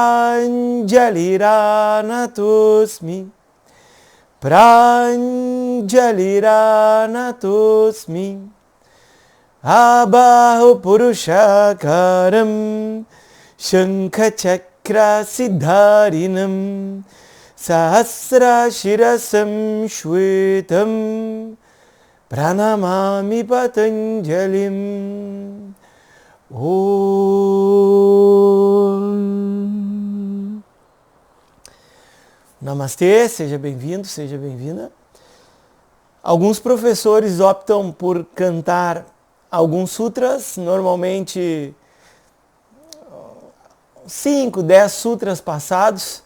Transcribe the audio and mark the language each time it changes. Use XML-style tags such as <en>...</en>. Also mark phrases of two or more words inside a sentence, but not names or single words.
<sa>प्राञ्जलिरानतोऽस्मि प्राञ्जलिरानतोऽस्मि आबाहु पुरुषाकारं शङ्ख चक्र सिधारिणम् सहस्र शिरसं श्वेतं प्रणमामि पतञ्जलिम्. ॐ नमस्ते,</sa> <pt>seja bem-vindo, seja bem-vinda. Alguns professores optam por cantar alguns sutras, normalmente 5, 10 sutras passados.</pt>